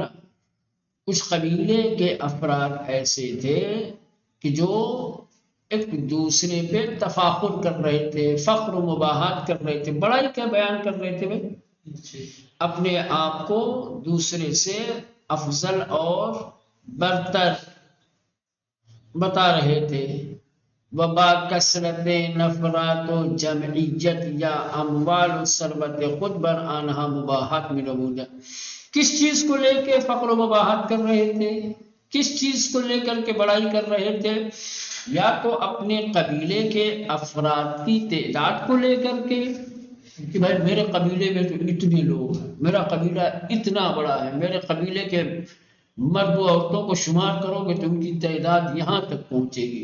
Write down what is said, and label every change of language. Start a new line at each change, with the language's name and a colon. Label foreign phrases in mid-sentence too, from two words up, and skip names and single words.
Urdu: کچھ قبیلے کے افراد ایسے تھے کہ جو ایک دوسرے پہ تفاخر کر رہے تھے، فخر و مباحات کر رہے تھے، بڑائی کا بیان کر رہے تھے، اپنے آپ کو دوسرے سے افضل اور برتر بتا رہے تھے۔
Persian: وبا کثرت نفرات و جمعیت یا اموال و ثروت خود بر آنہا مباحات میں نمودہ۔
Urdu: کس چیز کو لے کے فخر و مباحات کر رہے تھے، کس چیز کو لے کر کے بڑائی کر رہے تھے؟ یا تو اپنے قبیلے کے افراد کی تعداد کو لے کر کے کہ بھائی میرے قبیلے میں تو اتنے لوگ ہیں، میرا قبیلہ اتنا بڑا ہے، میرے قبیلے کے مرد و عورتوں کو شمار کرو گے تو ان کی تعداد یہاں تک پہنچے گی۔